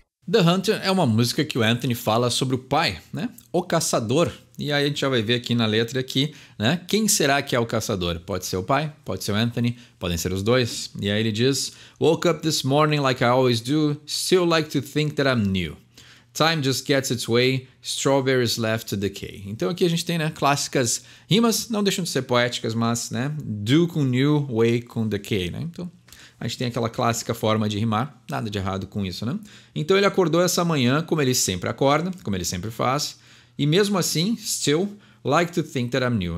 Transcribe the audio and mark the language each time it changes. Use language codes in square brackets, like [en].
[pt] The Hunter é uma música que o Anthony fala sobre o pai, né? O caçador. E aí a gente já vai ver aqui na letra aqui, né? Quem será que é o caçador? Pode ser o pai, pode ser o Anthony, podem ser os dois. E aí ele diz: [en] Woke up this morning like I always do, still like to think that I'm new. Time just gets its way, strawberries left to decay. [pt] Então aqui a gente tem, né, clássicas rimas, não deixam de ser poéticas, mas, né, do com new, way com decay, né? Então a gente tem aquela clássica forma de rimar, nada de errado com isso, né? Então ele acordou essa manhã como ele sempre acorda, como ele sempre faz, e mesmo assim, [en] still like to think that I'm new.